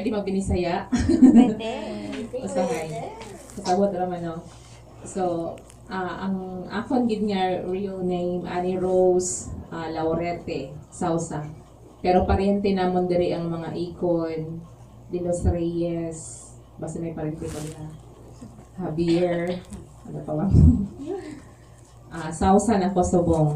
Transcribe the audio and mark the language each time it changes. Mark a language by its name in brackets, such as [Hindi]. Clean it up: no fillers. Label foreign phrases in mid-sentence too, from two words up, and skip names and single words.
[Cebuano] di magbinisaya. [Hiligaynon] Pwede. Usahay. Kasabot naman, no? So, ang akon gid nga [English] real name, [Hiligaynon] Annie Rose Laurete Sausa. Pero pariente namon diri ang mga Icon, De Los Reyes, basta may pariente ko nila. [Filipino] Javier, ano pa ba? Sausa na Kosobong.